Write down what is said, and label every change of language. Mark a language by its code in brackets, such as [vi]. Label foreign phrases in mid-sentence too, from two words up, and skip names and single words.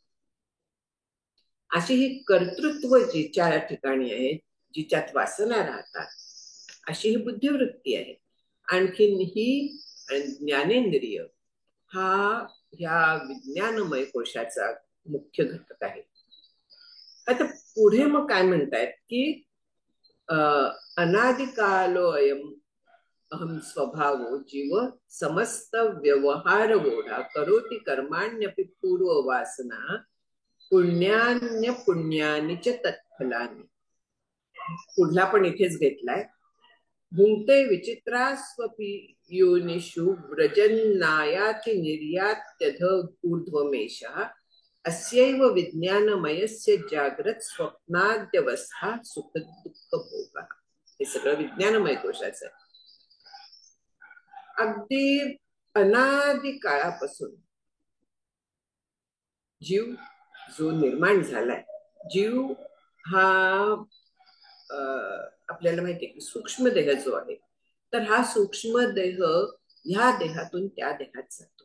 [mr] अशी ही कर्तृत्व जिच्या ठिकाणी आहे, जिच्यात वासना राहतात, अशी ही बुद्धिवृत्ती आहे. आणखीन ही ज्ञानेंद्रिय हा ह्या विज्ञानमय कोशाचा मुख्य घटक आहे. आता पुढे मग काय म्हणतायत की [sa] अनादिकालो अयम अहम स्वभावो जीव समस्त व्यवहार गोढा करोति कर्माण्यपि पूर्व वासना पुण्यान्य पुण्यानी च तत्फलानी. [mr] पुढला पण इथेच घेतलाय. [sa] भुंक्ते विचित्रास्वपि योनिषु व्रजन्नायाति निर्यात्यध ऊर्ध्वमेषः अस्यैव विज्ञानमयस्य जाग्रत स्वप्नाद्यवस्था सुख दुःख भोगा. [mr] हे सगळं विज्ञानमय कोशाचं आहे. अगदी अनादि काळापासून जीव जो निर्माण झालाय, जीव हा आपल्याला माहितीये की सूक्ष्म देह जो आहे, तर हा सूक्ष्म देह ह्या देहातून त्या देहात जातो.